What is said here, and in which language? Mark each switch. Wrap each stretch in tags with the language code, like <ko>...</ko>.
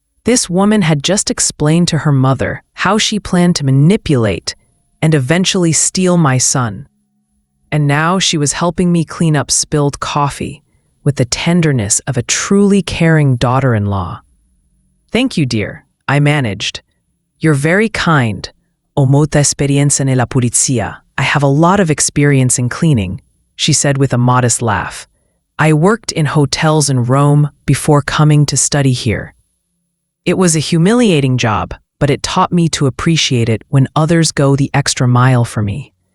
<en>This woman had just explained to her mother how she planned to manipulate and eventually steal my son. And now she was helping me clean up spilled coffee with the tenderness of a truly caring daughter-in-law. "Thank you, dear," I managed. "You're very kind.</en> <it>Ho molta esperienza nella pulizia.</it> <en>I have a lot of experience in cleaning," she said with a modest laugh. "I worked in hotels in Rome before coming to study here. It was a humiliating job, but it taught me to appreciate it when others go the extra mile for me."</en>